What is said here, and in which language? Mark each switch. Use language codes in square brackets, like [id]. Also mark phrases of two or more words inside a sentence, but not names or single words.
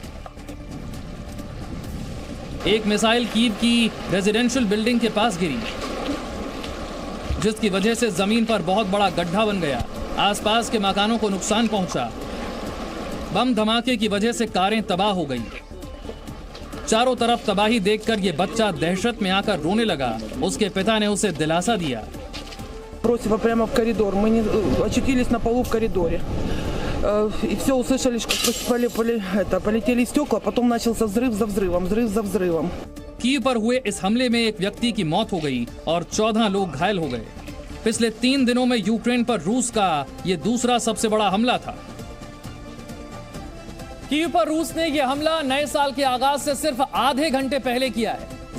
[hi] एक मिसाइल कीव की [en] residential building [hi] के पास गिरी, जिसकी वजह से जमीन पर बहुत बड़ा गड्ढा बन गया। आसपास के मकानों को नुकसान पहुंचा। बम धमाके की वजह से कारें तबाह हो गई। चारों तरफ तबाही देखकर ये बच्चा दहशत में आकर रोने लगा। उसके पिता ने उसे दिलासा दिया। [ru] Бросила прямо в коридор. Мы очутились на полу в коридоре. И все услышали, как полетели стекла, потом начался взрыв за взрывом. [hi] कीव पर हुए इस हमले में एक व्यक्ति की मौत हो गई और 14 लोग घायल हो गए। पिछले 3 दिनों में यूक्रेन पर रूस का यह दूसरा सबसे बड़ा हमला था। कीव पर रूस ने यह हमला नए साल के आगाज से सिर्फ आधे घंटे पहले किया है।